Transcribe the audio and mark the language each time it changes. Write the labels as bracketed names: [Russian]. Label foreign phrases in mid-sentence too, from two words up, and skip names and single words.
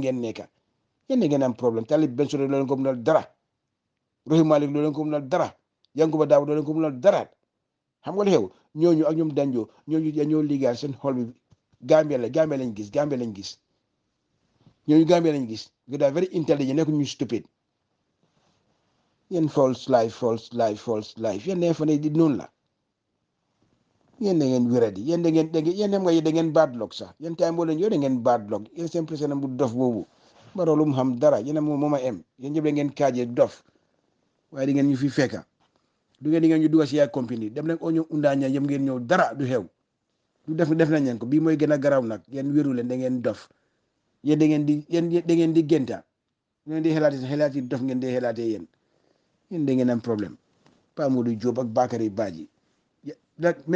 [Wolof] ngeen nekk yéen ngeen am problème Talib Bensouda loolu ko munal dara Rohey Malick loolu ko munal dara Yankuba Dabo loolu ko munal dara xam nga li xew ñooñu ak ñoom danjoo ñooñu dañoo liggéeyal seen xol bi Gambia lañ gis ñooñu Gambia lañ gis [English] they are very intelligent [Wolof] nekk ñu stupid yéen [English] false life [Wolof] yéen ne fa ne di noonu la yéen da ngeen wéradi yéen da ngeen [English] bad luck [Wolof] sax yéen time boo leen yow da ngeen [English] bad luck [Wolof] yéen seen président bu dof boobu Baro lu mu xam dara yéen moom a em yéen ñëpp da ngeen kaaje dof waaye di ngeen ñu fi fekka du ngeen di ngeen ñu dugg si ay compagnie dem leen oñu undaaña yëm ngeen ñëw dara du xew du def nañ leen ko bii mooy gën a garaaw nag yéen wéru leen da ngeen dof yéen da ngeen di génta ngeen di xelaati dof ngeen di xelaatee yéen da ngeen am problème Pa Modou Diop ak Bakary Badji nag mee